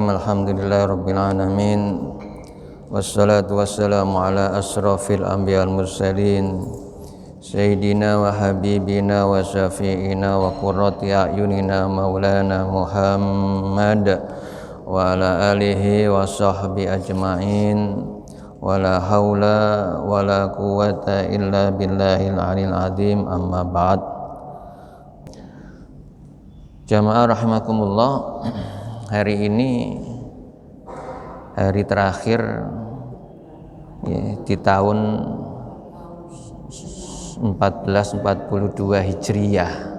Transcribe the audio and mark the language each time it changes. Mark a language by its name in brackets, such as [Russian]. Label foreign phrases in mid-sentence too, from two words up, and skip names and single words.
[Arabic] الحمد لله رب العالمين. والصلاة والسلام على أشرف الأنبياء المرسلين سيدنا وحبيبنا وشفيعنا وقرة أعيننا مولانا محمد وعلى آله وصحبه أجمعين. ولا حول ولا قوة إلا بالله العلي العظيم، أما بعد. [Indonesian] Jamaah rahimakumullah, hari ini hari terakhir ya, di tahun 1442 Hijriyah.